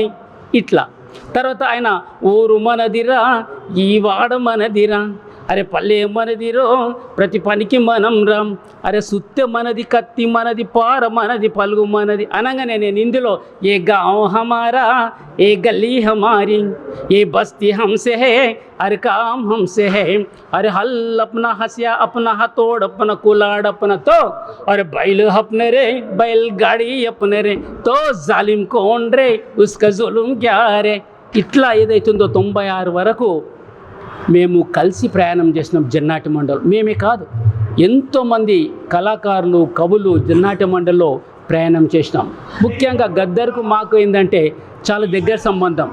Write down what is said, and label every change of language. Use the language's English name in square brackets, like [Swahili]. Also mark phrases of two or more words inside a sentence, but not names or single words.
[Telugu] ఇట్లా తర్వాత ఆయన ఊరు మనదిరా, ఈ వాడ మనదిరా, అరే పల్లె మనదిరో, ప్రతి పనికి మనం రామ్, అరే సుత్తె మనది, కత్తి మనది, పార మనది, పలుగు మనది అనగానే నేను ఇందులో ఏ [Hindi] गाँव हमारा, ए गली हमारी, ए बस्ती हमसे है, अरे काम हमसे है, अरे हल अपना हंसिया अपना हथोड़ अपना कुलाड़ अपना तो, अरे बैल अपने रे बैलगाड़ी अपने रे, तो जालिम कौन रे उसका जुल्म क्या रे. [Telugu] ఇట్లా ఏదైతుందో 96 వరకు మేము కలిసి ప్రయాణం చేసినాం. జన్నాటి మండల్ మేమే కాదు, ఎంతోమంది కళాకారులు, కవులు జన్నాటి మండల్లో ప్రయాణం చేసినాం. ముఖ్యంగా గద్దర్కు మాకు ఏంటంటే చాలా దగ్గర సంబంధం.